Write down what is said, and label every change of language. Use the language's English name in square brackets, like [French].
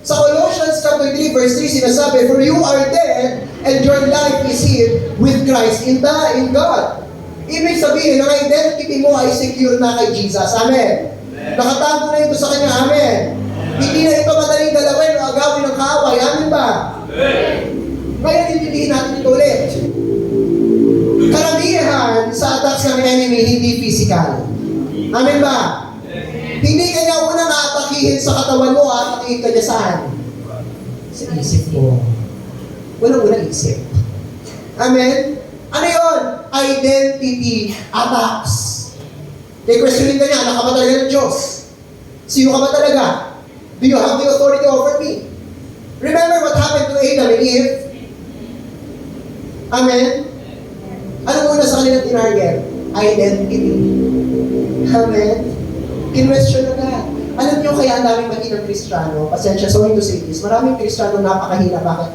[English] Sa Colossians chapter 3 verse 3 [Filipino] sinasabi, [English] "For you are dead and your life is hid with Christ in God." [Filipino] Ibig sabihin, ang identity mo ay secure na kay Jesus. Amen? Nakatago na ito sa Kanya. Amen? Hindi na ito madaling dalawin o agawin ng kaaway. Amen ba? Ngayon, intindihin natin ito ulit. Karamihan sa attacks ng enemy, hindi physical. Amen ba? Hindi kanya unang aatakihin sa katawan mo, aatakihin ka niya saan? Sa isip mo. Unang-unang isip. Amen? Ano yun? [English] Identity attacks. [Filipino] Kaya questionin ka niya, anak ka ba talaga ng Diyos? Sino ka ba talaga? [English] Do you have the authority over me? Remember what happened to Adam and Eve? [Filipino] Amen? Ano muna sa kanilang tinarget? Identity. Amen? Kinwestiyon na nga. Alam niyo kaya ang daming maging ng Kristiyano, pasensya, [English] sorry to say this, [Filipino] maraming Kristiyano napakahina. Bakit?